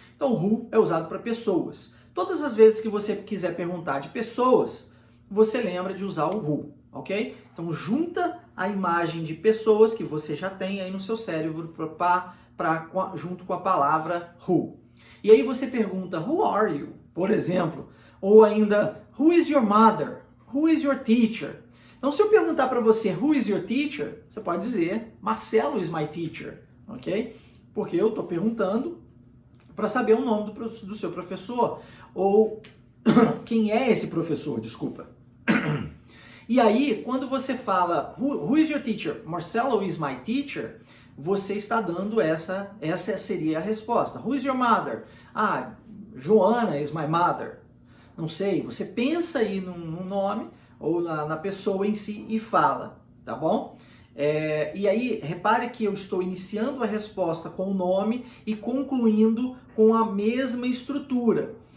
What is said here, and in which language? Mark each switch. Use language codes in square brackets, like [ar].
[pt] Então, who é usado para pessoas. Todas as vezes que você quiser perguntar de pessoas, você lembra de usar o who, ok? Então, junta a imagem de pessoas que você já tem aí no seu cérebro junto com a palavra who. E aí você pergunta, [en] who are you? [pt] Por exemplo. Ou ainda, [en] who is your mother? Who is your teacher? [pt] Então, se eu perguntar para você, [en] who is your teacher? [pt] Você pode dizer, [en] Marcelo is my teacher, [pt] ok? Porque eu estou perguntando para saber o nome do seu professor. Ou quem é esse professor, desculpa. E aí, quando você fala, [en] who is your teacher? Marcelo is my teacher. [pt] você está dando essa seria a resposta. [en] Who is your mother? [pt] Ah, [en] Joana is my mother. [pt] Não sei, você pensa aí no nome ou na pessoa em si e fala, tá bom? E aí, repare que eu estou iniciando a resposta com o nome e concluindo com a mesma estrutura.